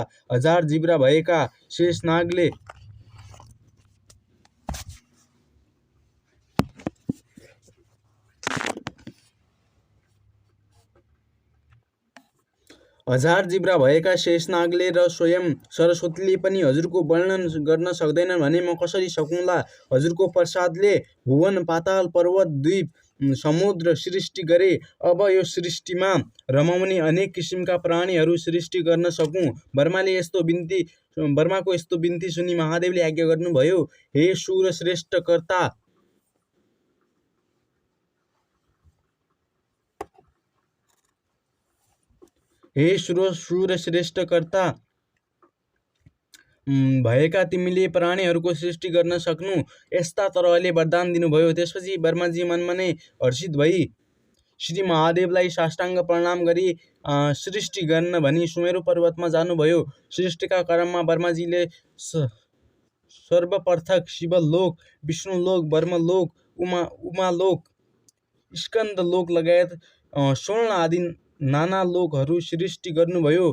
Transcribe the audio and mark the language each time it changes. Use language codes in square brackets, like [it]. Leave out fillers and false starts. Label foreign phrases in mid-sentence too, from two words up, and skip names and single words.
[ne] 1000 जिब्रा भएका शेषनागले र स्वयं सरस्वतीले पनि हजुरको वर्णन गर्न सक्दैनन् भने म कसरी सकौँला। हजुरको प्रसादले भुवन, पाताल, पर्वत, द्वीप समुद्र सृष्टि गरे। अब यो सृष्टिमा रमाउने अनेक किसिमका प्राणीहरू सृष्टि गर्न सकूँ। ब्रह्माको यस्तो बिन्ती सुनि महादेवले आज्ञा गर्नुभयो, हे सुरश्रेष्ठ कर्ता, हे सुरश्रेष्ठ कर्ता भएका तिमीले प्राणीहरूको सृष्टि गर्न सक्नु, यस्ता तरहले वरदान दिनुभयो। त्यसपछि ब्रह्माजी मनमा नै हर्षित भई श्री महादेवलाई साष्टाङ्ग प्रणाम गरी सृष्टि गर्न भनी सुमेरु पर्वतमा जानुभयो। सृष्टिका क्रममा ब्रह्माजीले सर्वप्रथम शिवलोक, विष्णुलोक, ब्रह्मलोक, उमालोक, स्कन्दलोक लगायत 16 आदि नाना लोकहरू सृष्टि गर्नुभयो।